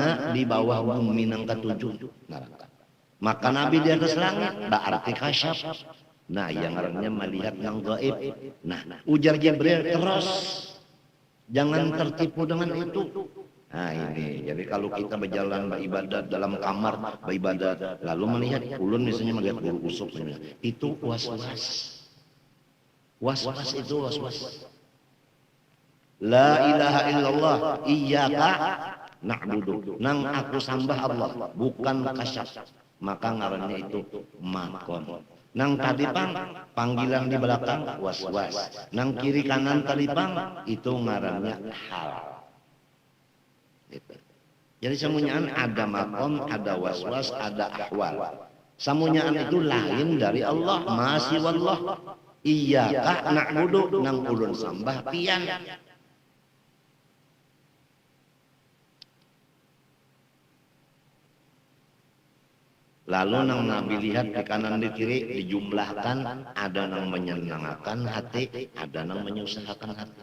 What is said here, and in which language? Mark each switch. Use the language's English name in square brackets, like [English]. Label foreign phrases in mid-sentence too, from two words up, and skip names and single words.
[Indonesian] Di bawah bumi yang ketujuh. Neraka. Maka Nabi di atas langit, berarti kasyaf. Nah, yang artinya melihat yang gaib. Nah, ujar Jibril terus. Jangan tertipu dengan itu. Nah ini, jadi kalau kita berjalan beribadat dalam kamar beribadat, lalu melihat ulun misalnya melihat guru usuk, itu was-was. Was-was itu was-was. [Arabic] لا إله إلا الله، إياك نعبد. [Indonesian] Nang aku sembah Allah, bukan kasyaf. Maka ngarannya itu makom. Nang tadi panggilan di belakang was-was. Nang kiri kanan tadi itu ngarannya hal. Jadi semuanyaan ada makom, ada was-was, ada ahwal. Semuanyaan itu lain dari Allah, masih wallah. [Arabic] إياك نعبد [Banjar] nang ulun sembah pian. [Indonesian] Lalu nang Nabi lihat di kanan di kiri dijumlahkan ada nang menyenangkan hati, ada nang menyusahkan hati.